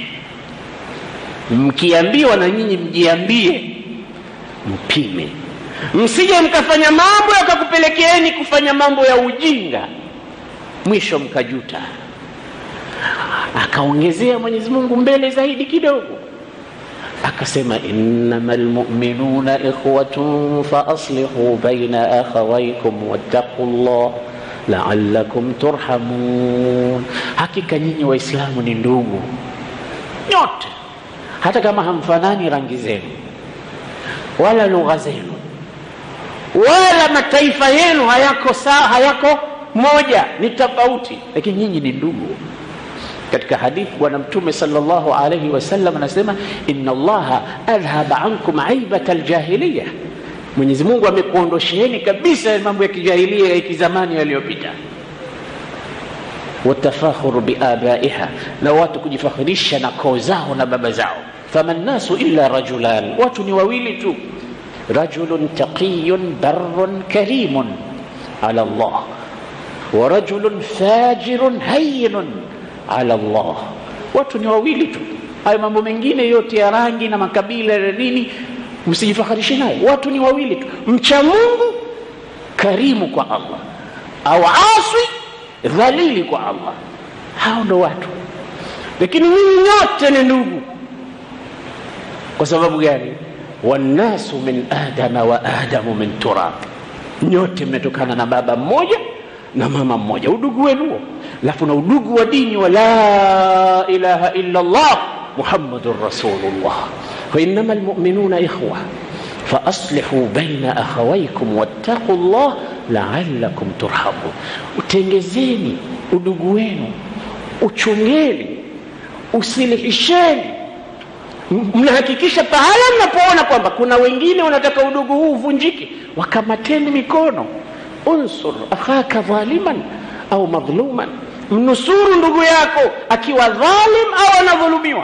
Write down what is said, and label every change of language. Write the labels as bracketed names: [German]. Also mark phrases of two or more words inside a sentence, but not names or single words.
[Swahili] Mkiambiwa na nyinyi mjiambie, mpime. Msije mkafanya mambo yakakupelekeeni kufanya mambo ya ujinga, mwisho mkajuta. Akaongezea Mwenyezi Mungu mbele zaidi kidogo, akasema [Arabic] إنما المؤمنون إخوة فأصلحوا بين أخويكم واتقوا الله لعلكم ترحمون. [Swahili] Hakika nyinyi waislamu ni ndugu nyote, hata kama hamfanani rangi zenu wala lugha zenu wala mataifa yenu hayako sawa, hayako moja, ni tofauti, lakini nyinyi ni ndugu. Katika hadithi bwana Mtume [Arabic] صلى الله عليه وسلم [Swahili] anasema [Arabic] إن الله أذهب عنكم عيبة الجاهلية, [Swahili] Mwenyezi Mungu amekuondosheeni kabisa mambo ya kijahilia ya kizamani yaliyopita. [Arabic] وتفاخرها بآبائها, [Swahili] na watu kujifakhirisha na koo zao na baba zao. [Arabic] فما الناس إلا رجلان, [Swahili] watu ni wawili tu, [Arabic] رجل تقي بر كريم على الله ورجل فاجر هين على الله. [Swahili] Watu ni wawili tu. Hayo mambo mengine yote ya rangi na makabila na nini msijifakharishe nayo. Watu ni wawili tu, mcha Mungu karimu kwa Allah au asi dhalili kwa Allah. Hao ndo watu. Lakini nyinyi nyote ni ndugu. Kwa sababu gani? [Arabic] والناس من آدم وآدم من تراب, [Swahili] nyote mmetokana na baba mmoja na mama mmoja. Udugu wenu alafu na udugu wa dini wa [Arabic] لا إله إلا الله محمد رسول الله. وإنما المؤمنون إخوة فأصلحوا بين أخويكم واتقوا الله لعلكم ترحمون. [Swahili] Utengezeni udugu wenu, uchungeni, usilihisheni. Mnahakikisha pahala mnapoona kwamba kuna wengine wanataka udugu huu uvunjike, wakamateni mikono. [Arabic] انصر أخاك ظالما أو مظلوما, [Swahili] mnusuru ndugu yako akiwa dhalim au anadhulumiwa.